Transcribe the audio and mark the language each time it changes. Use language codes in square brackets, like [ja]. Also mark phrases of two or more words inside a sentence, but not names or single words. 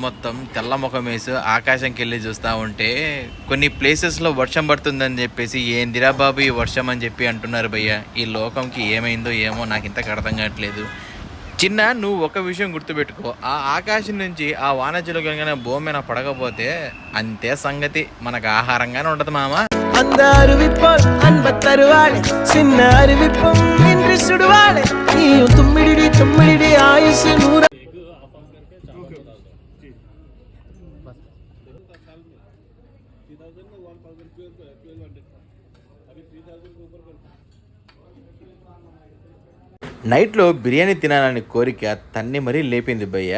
[te] మొత్తం తెల్ల ముఖం వేసి ఆకాశంకి వెళ్ళి చూస్తూ ఉంటే కొన్ని ప్లేసెస్లో వర్షం పడుతుందని చెప్పేసి ఏందిరా బాబు ఈ వర్షం అని చెప్పి అంటున్నారు భయ్య. ఈ లోకంకి ఏమైందో ఏమో నాకు ఇంతకు అర్థం కావట్లేదు. చిన్న నువ్వు ఒక విషయం గుర్తుపెట్టుకో, ఆ ఆకాశం నుంచి ఆ వానజలు కనుక భూమి మీద పడకపోతే అంతే సంగతి, మనకు ఆహారంగానే ఉండదు మామ. [ta] அந்த அறிவிப்பால் அன்ப தருவாளே சின்ன அறிவிப்பும் இன்று சுடுவாளே நீயும் தும்மிடி ஆயுசு நூறு. [te] నైట్లో బిర్యానీ తినాలని కోరిక తన్ని మరీ లేపింది భయ్య.